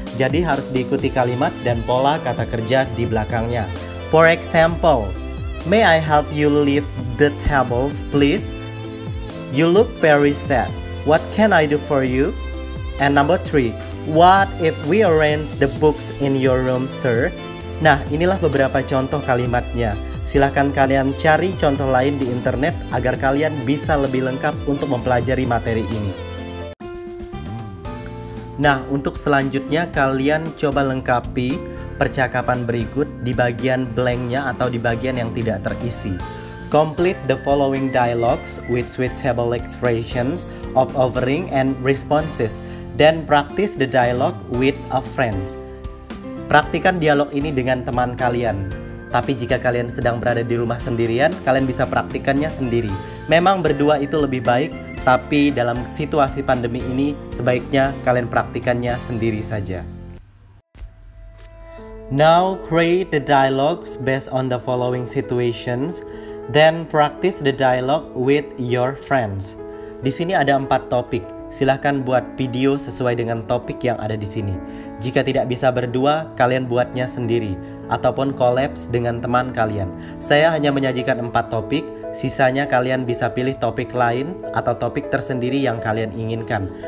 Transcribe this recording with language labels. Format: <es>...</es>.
<id>Jadi harus diikuti kalimat dan pola kata kerja di belakangnya.</id> <en>For example, may I help you lift the tables, please? You look very sad. What can I do for you? And number 3, what if we arrange the books in your room, sir?</en> <id>Nah, inilah beberapa contoh kalimatnya. Silahkan kalian cari contoh lain di internet agar kalian bisa lebih lengkap untuk mempelajari materi ini. Nah, untuk selanjutnya kalian coba lengkapi percakapan berikut di bagian blanknya atau di bagian yang tidak terisi.</id> <en>Complete the following dialogues with suitable expressions of offering and responses. Then practice the dialogue with a friend.</en> <id>Praktikan dialog ini dengan teman kalian. Tapi jika kalian sedang berada di rumah sendirian, kalian bisa praktikannya sendiri. Memang berdua itu lebih baik, tapi dalam situasi pandemi ini sebaiknya kalian praktikannya sendiri saja.</id> <en>Now create the dialogues based on the following situations. Then practice the dialogue with your friends.</en> <id>Di sini ada 4 topik. Silahkan buat video sesuai dengan topik yang ada di sini. Jika tidak bisa berdua, kalian buatnya sendiri ataupun collabs dengan teman kalian. Saya hanya menyajikan 4 topik, sisanya kalian bisa pilih topik lain atau topik tersendiri yang kalian inginkan.</id>